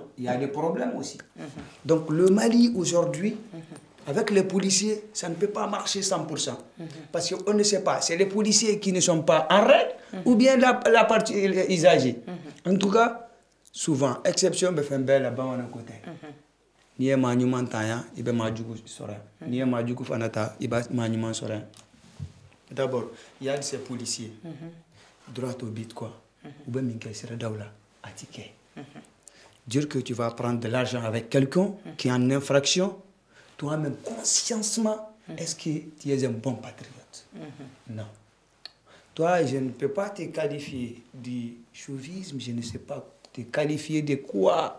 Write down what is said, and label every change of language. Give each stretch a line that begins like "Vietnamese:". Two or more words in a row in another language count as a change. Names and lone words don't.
French: Il y a des problèmes aussi. Donc le Mali aujourd'hui, avec les policiers, ça ne peut pas marcher 100%. Parce qu'on ne sait pas, c'est les policiers qui ne sont pas en règle ou bien la partie usagée. En tout cas, souvent, exception, là-bas on a côté.
Bambara: Ni ye maa ɲuman ta yan i bɛ maa jugu sɔrɔ yan n'i ye maa jugu fana ta i bɛ maa ɲuman sɔrɔ yan.
French: D'abord il y a ces policiers droit au but quoi
Bambara: u bɛ min kɛ siradaw la a ti kɛ.
French: Dire que tu vas prendre de l'argent avec quelqu'un qui est en infraction, toi-même consciemment, est-ce que tu es un bon patriote? Non. Toi, je ne peux pas te qualifier de chauvisme, je ne sais pas te qualifier de quoi.